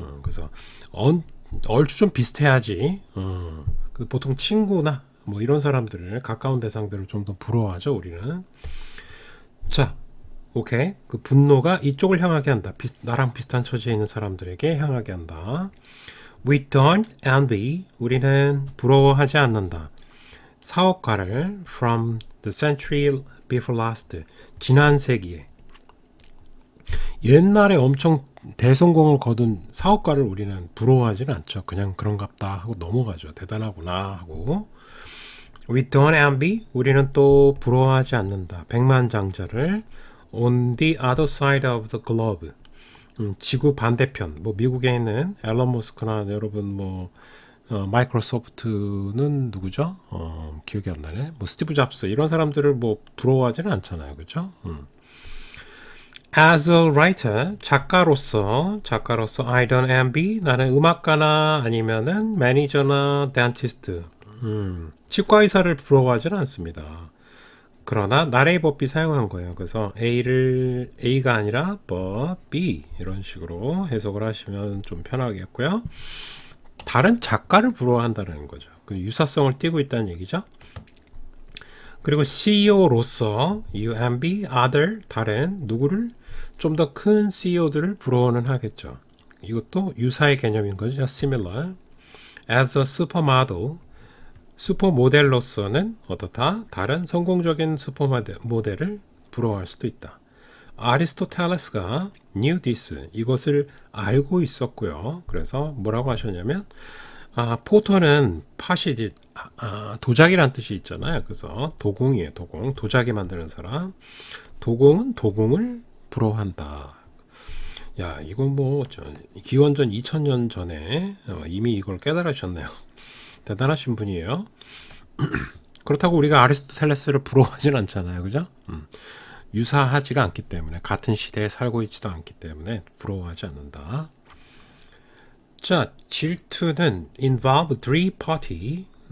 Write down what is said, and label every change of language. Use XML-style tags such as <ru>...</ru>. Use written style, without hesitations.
<ko>그래서 얼추 좀 비슷해야지. 보통 친구나 뭐 이런 사람들을 가까운 대상들을 좀 더 부러워하죠. 우리는. 자, 오케이. 그 분노가 이쪽을 향하게 한다. 나랑 비슷한 처지에 있는 사람들에게 향하게 한다.</ko> <en>We don't envy.</en> <ko>우리는 부러워하지 않는다. 사업가를</ko> <en>from the century before last.</en> <ko>지난 세기에 옛날에 엄청 대성공을 거둔 사업가를 우리는 부러워하지는 않죠. 그냥 그런갑다 하고 넘어가죠. 대단하구나 하고.</ko> <en>We don't envy.</en> <ko>우리는 또 부러워하지 않는다. 백만장자를</ko> <en>on the other side of the globe.</en> <ko>지구 반대편. 뭐 미국에 있는 앨런 머스크나 여러분 뭐 마이크로소프트는 누구죠? 기억이 안 나네. 뭐 스티브 잡스 이런 사람들을 뭐 부러워하지는 않잖아요. 그죠?</ko> <en>As a writer,</en> <ko>작가로서</ko> <en>I don't envy.</en> <ko>나는 음악가나 아니면은 매니저나 덴티스트, 치과 의사를 부러워하지는 않습니다. 그러나 나레이 법비 사용한 거예요. 그래서 A가 아니라 but B 이런 식으로 해석을 하시면 좀 편하겠고요. 다른 작가를 부러워한다는 거죠. 그 유사성을 띠고 있다는 얘기죠. 그리고 CEO로서</ko> <en>you envy other</en> <ko>다른 누구를 좀 더 큰 CEO들을 부러워는 하겠죠. 이것도 유사의 개념인 거죠.</ko> <en>similar. As a supermodel</en> <ko>슈퍼모델로서는 어떻다? 다른 성공적인 슈퍼모델을 부러워할 수도 있다. 아리스토텔레스가</ko> <en>knew this,</en> <ko>이것을 알고 있었고요. 그래서 뭐라고 하셨냐면 포터는 팥이 도자기란 뜻이 있잖아요. 그래서 도공이에요. 도자기 만드는 사람. 도공은 도공을 부러워한다. 야, 이건 뭐 기원전 2000년 전에 이미 이걸 깨달으셨네요. 대단하신 분이에요. 그렇다고 우리가 아리스토텔레스를 부러워하진 않잖아요. 그죠? 유사하지가 않기 때문에 같은 시대에 살고 있지도 않기 때문에 부러워하지 않는다. 자, 질투는</ko> <en>involve three party.</en>